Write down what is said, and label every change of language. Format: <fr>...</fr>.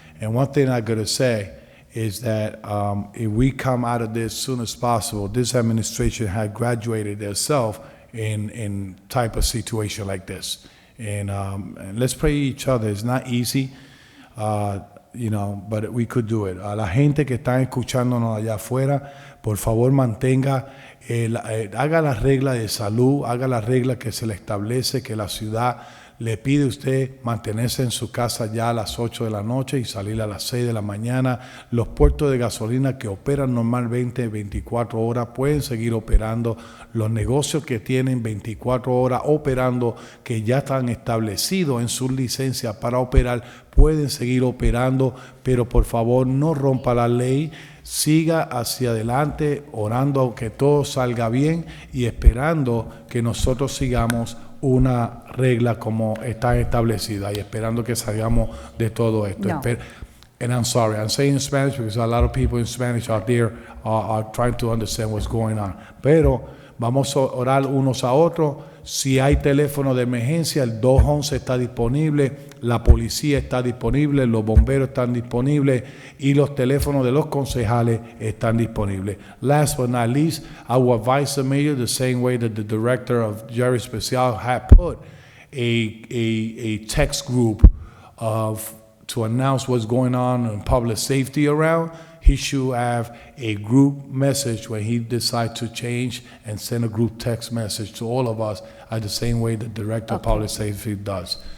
<en>And one thing I gotta say is that if we come out of this as soon as possible, this administration had graduated themselves in type of situation like this. And let's pray each other. It's not easy, but we could do it.</en> <es>A la gente que está escuchándonos allá afuera, por favor mantenga, haga las reglas de salud, haga las reglas que se le establece, que la ciudad le pide a usted mantenerse en su casa ya a las 8 de la noche y salir a las 6 de la mañana. Los puertos de gasolina que operan normalmente 24 horas pueden seguir operando. Los negocios que tienen 24 horas operando, que ya están establecidos en sus licencias para operar, pueden seguir operando, pero por favor no rompa la ley. Siga hacia adelante orando que todo salga bien y esperando que nosotros sigamos una regla como está establecida y esperando que salgamos de todo esto. No.</es> <en>And I'm sorry, I'm saying in Spanish because a lot of people in Spanish out there are trying to understand what's going on.</en> <es>Pero vamos a orar unos a otros. Si hay teléfono de emergencia, el 211 está disponible, la policía está disponible, los bomberos están disponibles y los teléfonos de los concejales están disponibles.</es> <en>Last but not least, I will advise the mayor the same way that the director of Jerry Special had put a text group to announce what's going on in public safety around. He should have a group message when he decides to change and send a group text message to all of us the same way the director of public safety does.</en>